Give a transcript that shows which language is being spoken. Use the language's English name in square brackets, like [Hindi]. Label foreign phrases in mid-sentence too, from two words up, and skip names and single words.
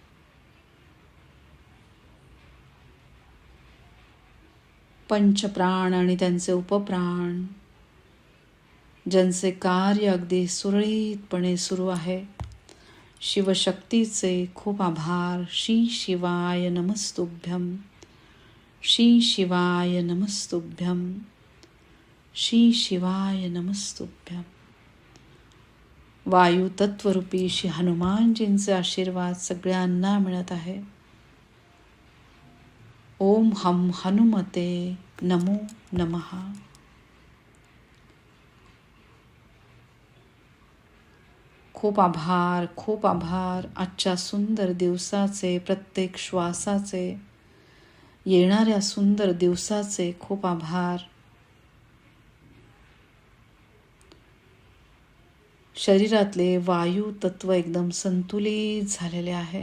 [Marathi] पंचप्राण आणि त्यांचे उपप्राण ज्यांचे कार्य अगदी सुरळीतपणे सुरू आहे. शिवशक्तीचे खूप आभार. [Sanskrit] श्री शिवाय नमस्तुभ्यं. श्री शिवाय नमस्तुभ्यं. श्री शिवाय नमस्तुभ्यं. [Marathi] वायू तत्वरूपी श्री हनुमानजींचे आशीर्वाद सगळ्यांना मिळत आहे. [Sanskrit] ओम हम हनुमते नमो नमः. [Marathi] खूप आभार. खूप आभार. आजच्या सुंदर दिवसाचे, प्रत्येक श्वासाचे, येणाऱ्या सुंदर दिवसाचे खूप आभार. शरीरातले वायू तत्व एकदम संतुलित झालेले आहे.